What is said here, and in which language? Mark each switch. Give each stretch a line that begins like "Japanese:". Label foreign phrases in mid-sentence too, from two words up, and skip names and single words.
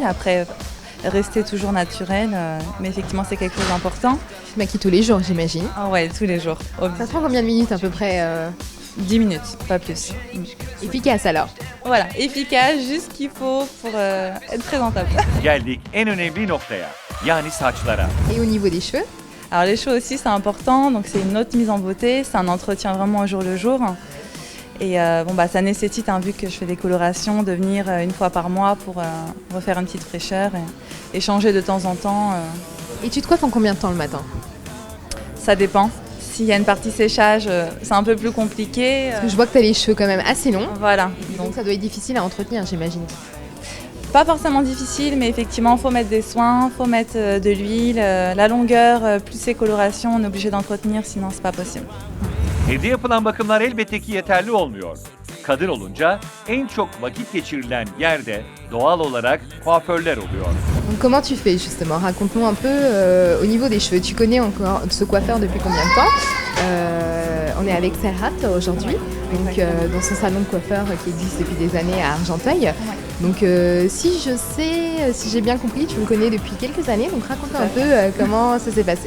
French: Après rester toujours naturelle, mais effectivement c'est quelque chose d'important. Tu te maquilles tous les jours j'imagine? Ah ouais, tous les jours. Ça te prend combien de minutes à peu près 10 minutes, pas plus. Efficace alors? Voilà, efficace, juste ce qu'il faut pour être présentable.
Turkish: Geldik en önemli noktaya, yani saçlara.
French: Et au niveau des cheveux? Alors les cheveux aussi c'est important, donc c'est une autre mise en beauté, c'est un entretien vraiment au jour le jour. Et ça nécessite, vu que je fais des colorations, de venir une fois par mois pour refaire une petite fraîcheur et changer de temps en temps. Et tu te coiffes en combien de temps le matin? Ça dépend. S'il y a une partie séchage, c'est un peu plus compliqué. Parce que je vois que tu as les cheveux quand même assez longs. Voilà. Donc ça doit être difficile à entretenir j'imagine. Pas forcément difficile, mais effectivement, il faut mettre des soins, il faut mettre de l'huile, la longueur, plus ces colorations, on est obligé d'entretenir, sinon c'est pas possible.
Turkish: Evde yapılan bakımlar elbette ki yeterli olmuyor. Kadın olunca en çok vakit geçirilen yerde doğal olarak kuaförler oluyor.
French: Donc comment tu fais justement? Raconte-nous un peu au niveau des cheveux. Tu connais encore ce coiffeur depuis combien de temps? On est avec Serhat aujourd'hui, donc dans son salon de coiffeur qui existe depuis des années à Argenteuil. Donc si j'ai bien compris, tu le connais depuis quelques années, donc raconte-nous un peu comment ça s'est passé.